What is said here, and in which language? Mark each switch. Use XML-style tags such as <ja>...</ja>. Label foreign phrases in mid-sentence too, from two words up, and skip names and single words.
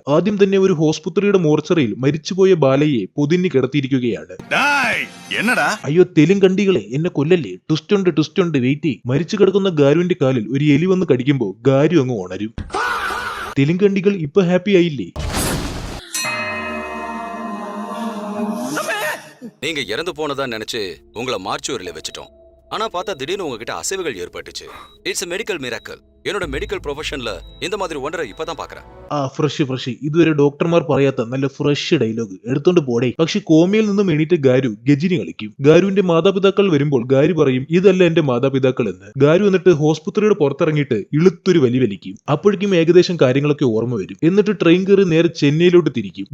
<ml>ആദ്യം തന്നെ ഒരു ഹോസ്പിറ്റലിയുടെ മോർച്ചറിയിൽ മരിച്ചുപോയ ബാലയെ പൊതിഞ്ഞ് കിടത്തിയിരിക്കുകയാണ്. അയ്യോ തെലുങ്കണ്ടികളെ, എന്നെ കൊല്ലല്ലേ, ട്വിസ്റ്റ് ഉണ്ട് വെയിറ്റ്. മരിച്ചു കിടക്കുന്ന ഗാരുവിന്റെ കാലിൽ ഒരു എലി വന്ന് കടിക്കുമ്പോ ഗാരു അങ്ങ് ഉണരും. തെലുങ്കണ്ടികൾ ഇപ്പൊ ഹാപ്പി ആയില്ലേ?</ml> <ta>நீங்க இறந்து போனதா நினைச்சு உங்களை மார்ச்சுவரியில வச்சிட்டோம். ஆனா பார்த்தா திடீர்னு உங்ககிட்ட அசைவுகள் ஏற்பட்டுச்சு.</ta> <en>இட்ஸ் a medical miracle.</en> <ta>என்னோட</ta> <en>medical profession</en> <ta>இந்த மாதிரி ஒன்றரை இப்பதான் பாக்குறேன்.</ta> <ml>ഫ്രഷ് ഇതുവരെ ഡോക്ടർമാർ പറയാത്ത നല്ല</ml> <en>fresh dialogue</en> <ml>എടുത്തോണ്ട് പോടേ. പക്ഷെ കോമയിൽ നിന്നും എണീറ്റ് ഗാരു ഗജിനി കളിക്കും. ഗാരുവിന്റെ മാതാപിതാക്കൾ വരുമ്പോൾ ഗാരു പറയും ഇതല്ല എന്റെ മാതാപിതാക്കൾ എന്ന്. ഗാരു എന്നിട്ട് ഹോസ്പിറ്റലിയുടെ പുറത്തിറങ്ങിയിട്ട് ഇളുത്തൊരു വലി വലിക്കും. അപ്പോഴേക്കും ഏകദേശം കാര്യങ്ങളൊക്കെ ഓർമ്മ വരും. എന്നിട്ട് ട്രെയിൻ കയറി നേരെ ചെന്നൈയിലോട്ട് തിരിക്കും.</ml>